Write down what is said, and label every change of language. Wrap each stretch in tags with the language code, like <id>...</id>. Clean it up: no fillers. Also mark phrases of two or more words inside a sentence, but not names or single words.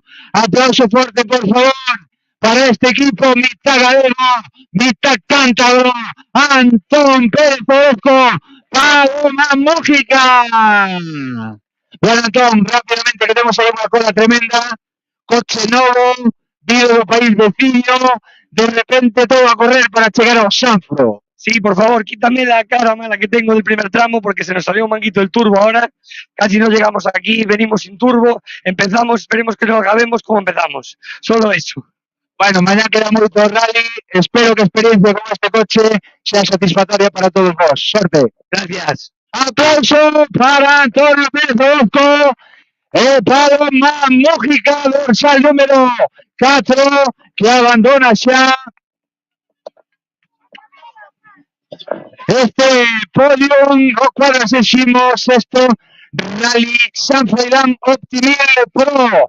<gl>Aplauso forte, por favor, para este equipo mitad galego, mitad cántabro, Antón Pérez Orozco, Paloma Mójica. Bueno, Antón, rápidamente, que temos aí unha cola tremenda, coche novo, vivo do país veciño, de repente todo a correr para chegar ao Xanfro.</gl> <es>Sí, por favor, quítame la cara mala que tengo del primer tramo porque se nos salió un manguito el turbo ahora. Casi no llegamos aquí, venimos sin turbo, empezamos, esperemos que no acabemos como empezamos. Solo eso.</es> <gl>Bueno, mañana queda moito rally, espero que a experiencia con este coche sea satisfactoria para todos vos. Sorte.</gl> <es>Gracias.</es> <gl>Aplauso para Antonio Pérez Orozco e Paloma Mójica, dorsal número 4, que abandona xa este podium o 46º Rally San Froilán Optimiel Pro.</gl>